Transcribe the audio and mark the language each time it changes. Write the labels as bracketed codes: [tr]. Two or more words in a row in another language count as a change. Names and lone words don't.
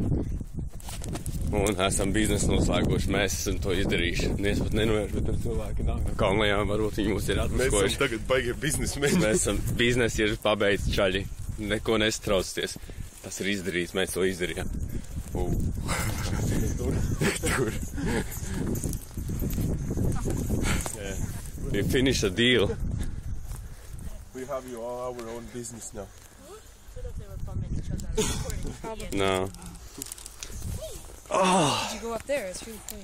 [lv] Un esam biznesu noslēguši, mēs esam to izdarījuši. Es pat nenojaušu, bet tur cilvēki nāk no Kalnajām, varbūt viņi mums ir atmaskojuši. Mēs esam tagad baigie biznesmeņi. Mēs esam biznesi ir pabeidz čaļi. Neko nestraucties. Tas ir izdarīts, mēs to izdarījām. Tur. [en] Yeah. We finished a deal. We have you all our own business now. No. Oh. Did you go up there? It's really cool.